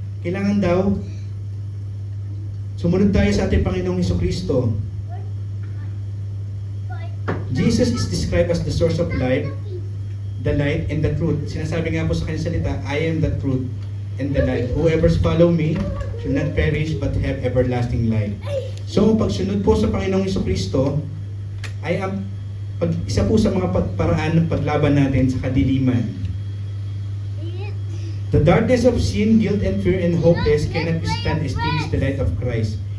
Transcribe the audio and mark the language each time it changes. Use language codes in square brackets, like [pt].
[tl] Kailangan daw sumunod tayo sa ating Panginoong Hesukristo. [en] Jesus is described as the source of life, the light, and the truth. [tl] Sinasabi nga po sa kanyang salita, [en] "I am the truth and the light. Whoever follow me should not perish but have everlasting life." [tl] So, pagsunod po sa Panginoong Hesukristo ay isa po sa mga paraan ng paglaban natin sa kadiliman. [en] The darkness of sin, guilt, and fear, and hopeless cannot withstand extinguish the light of Christ.